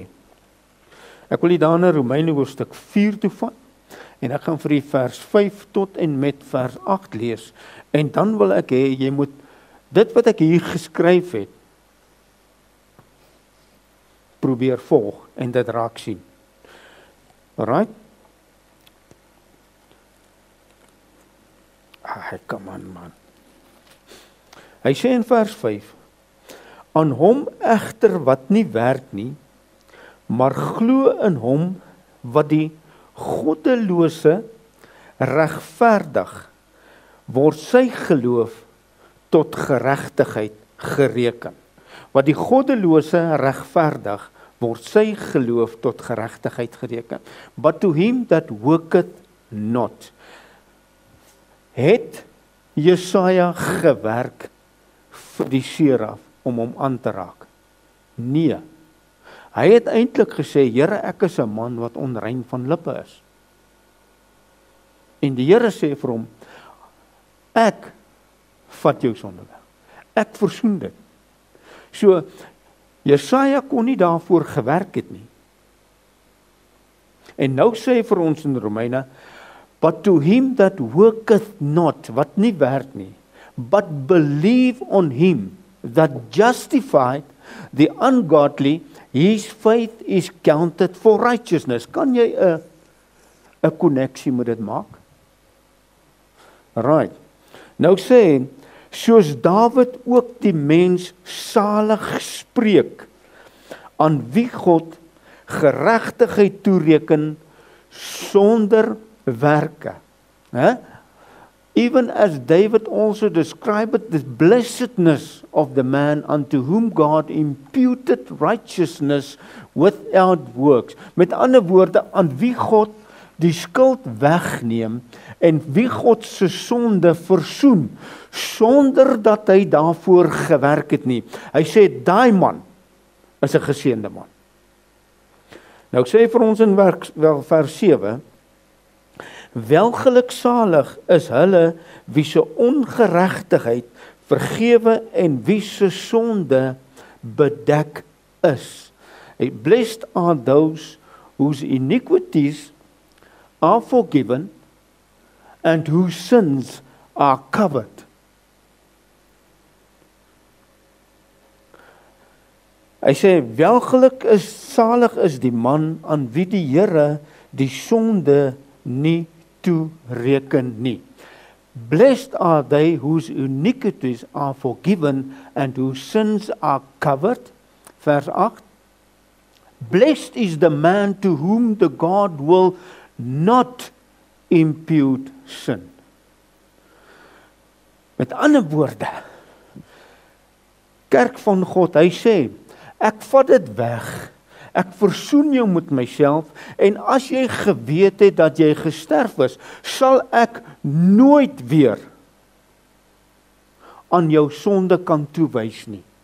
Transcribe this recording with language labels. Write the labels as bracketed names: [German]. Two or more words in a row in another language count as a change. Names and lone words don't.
[Afrikaans] Ek wil u daar na Romeine hoofstuk 4 toe vat, en ek gaan vir u vers 5 tot en met vers 8 lees, en dan wil ek hê, jy moet dit wat ek hier geskryf het, probeer volg en dit raak sien. [English] Alright? Come on, man. [Afrikaans] Hy sê in vers 5, aan hom egter wat nie werk nie, maar glo in hom wat die goddelose regverdig, word sy geloof tot geregtigheid gereken. Wat die goddelose regverdig, word sy geloof tot geregtigheid gereken. [English] But to him that worketh not, [Afrikaans] het Jesaja gewerk vir die seraf om hom aan te raak? Nee. Hy het eintlik gesê, Here, ek is 'n man wat onrein van lippe is. En die Here sê vir hom, ek vat jou sonde weg. Ek versoen dit. So, Jesaja kon nie daarvoor gewerk het nie. En nou sê hy vir ons in Romeine, [English] but to him that worketh not, [Afrikaans] wat nie werk nie, [English] but believe on him that justified the ungodly, his faith is counted for righteousness. [Afrikaans] Kan jy 'n koneksie met dit maak? [English] Right. [Afrikaans] Nou sê hy, soos Dawid ook die mens salig spreek, aan wie God geregtigheid toereken sonder werke. [English] Even as David also described the blessedness of the man unto whom God imputed righteousness without works. [Afrikaans] Met ander woorde, aan wie God die skuld wegneem en wie God se sonde versoen, sonder dat hy daarvoor gewerk het nie. Hy sê, daai man is 'n geseënde man. Nou sê hy vir ons in vers 7, welgeluksalig is hulle wie se ongeregtigheid vergewe en wie se sonde bedek is. [English] Blessed are those whose iniquities are forgiven and whose sins are covered. [Afrikaans] Hy sê, welgeluk is, salig is die man aan wie die Here die sonde nie toereken nie. [English] Blessed are they whose iniquities are forgiven and whose sins are covered. [Afrikaans] Vers 8. [English] Blessed is the man to whom the God will not impute sin. [Afrikaans] Met ander woorde, kerk van God, hy sê, ek vat dit weg, ek versoen jou met myself, en as jy geweet het dat jy gesterf is, sal ek nooit weer aan jou sonde kan toewys nie.